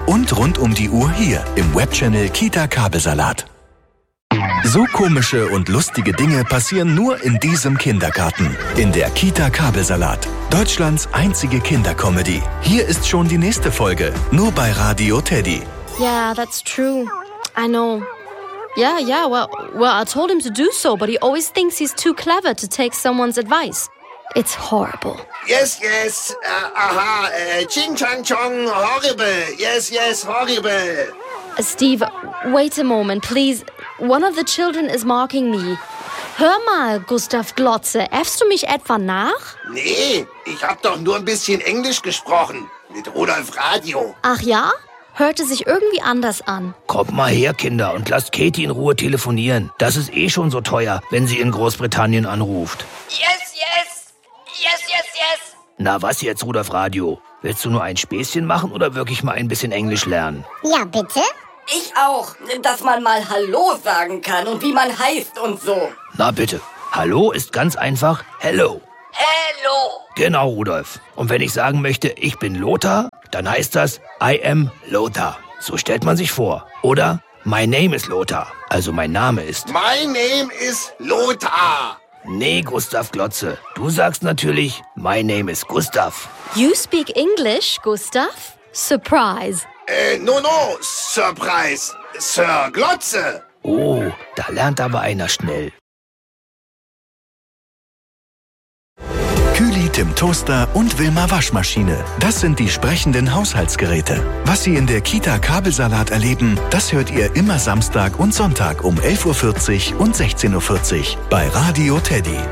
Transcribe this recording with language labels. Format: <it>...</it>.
<de>Und rund um die Uhr hier im Webchannel Kita Kabelsalat. So komische und lustige Dinge passieren nur in diesem Kindergarten. In der Kita Kabelsalat. Deutschlands einzige Kinderkomödie. Hier ist schon die nächste Folge. Nur bei Radio Teddy.</de> <en>Yeah, that's true. I know. Yeah, well, I told him to do so, but he always thinks he's too clever to take someone's advice. It's horrible. Yes, yes. Ching chang chong, horrible. Yes, yes, horrible. Steve, wait a moment, please. One of the children is mocking me.</en> <de>Hör mal, Gustav Glotze, äffst du mich etwa nach? Nee, ich hab doch nur ein bisschen Englisch gesprochen. Mit Rudolf Radio. Ach ja? Hörte sich irgendwie anders an. Kommt mal her, Kinder, und lasst Katie in Ruhe telefonieren. Das ist eh schon so teuer, wenn sie in Großbritannien anruft.</de> <en>Yes, yes! Yes, yes, yes!</en> <de>Na was jetzt, Rudolf Radio? Willst du nur ein Späßchen machen oder wirklich mal ein bisschen Englisch lernen? Ja, bitte? Ich auch. Dass man mal Hallo sagen kann und wie man heißt und so. Na bitte. Hallo ist ganz einfach Hello.</de> <en>Hello!</en> <de>Genau, Rudolf. Und wenn ich sagen möchte, ich bin Lothar, dann heißt das,</de> <en>I am Lothar.</en> <de>So stellt man sich vor, oder?</de> <en>My name is Lothar.</en> <de>Also mein Name ist...</de> <en>My name is Lothar.</en> <de>Nee, Gustav Glotze. Du sagst natürlich,</de> <en>my name is Gustav. You speak English, Gustav? Surprise. Surprise. Sir Glotze.</en> <de>Oh, da lernt aber einer schnell. Kühli, Tim Toaster und Wilma Waschmaschine. Das sind die sprechenden Haushaltsgeräte. Was Sie in der Kita Kabelsalat erleben, das hört ihr immer Samstag und Sonntag um 11.40 Uhr und 16.40 Uhr bei Radio Teddy.</de>